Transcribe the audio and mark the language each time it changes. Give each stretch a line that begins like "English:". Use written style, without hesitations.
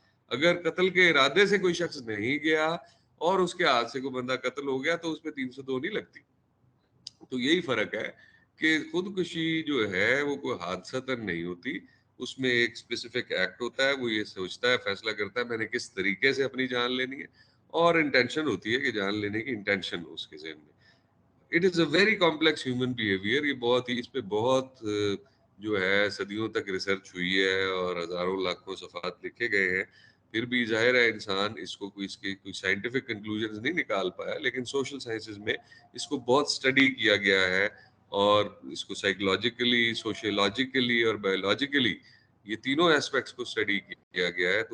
Urdu: اگر قتل کے ارادے سے کوئی شخص نہیں گیا اور اس کے ہاتھ سے کوئی بندہ قتل ہو گیا تو اس پہ 302 نہیں لگتی. تو یہی فرق ہے کہ خودکشی جو ہے وہ کوئی حادثتاً نہیں ہوتی، اس میں ایک اسپیسیفک ایکٹ ہوتا ہے، وہ یہ سوچتا ہے، فیصلہ کرتا ہے میں نے کس طریقے سے اپنی جان لینی ہے، اور انٹینشن ہوتی ہے کہ جان لینے کی انٹینشن اس کے ذہن میں.
English: It is a very complex human behaviour.
Urdu: یہ بہت ہی، اس پہ بہت جو ہے صدیوں تک ریسرچ ہوئی ہے اور ہزاروں لاکھوں صفحات لکھے گئے ہیں. پھر بھی ظاہر ہے انسان اس کو اس کے کوئی سائنٹیفک کنکلوژنز نہیں نکال پایا، لیکن سوشل سائنسز میں اس کو بہت اسٹڈی کیا گیا ہے، اور اس کو سائیکولوجیکلی، سوشیولوجیکلی اور بایولوجیکلی، یہ تینوں ایسپیکٹس کو اسٹڈی کیا گیا ہے.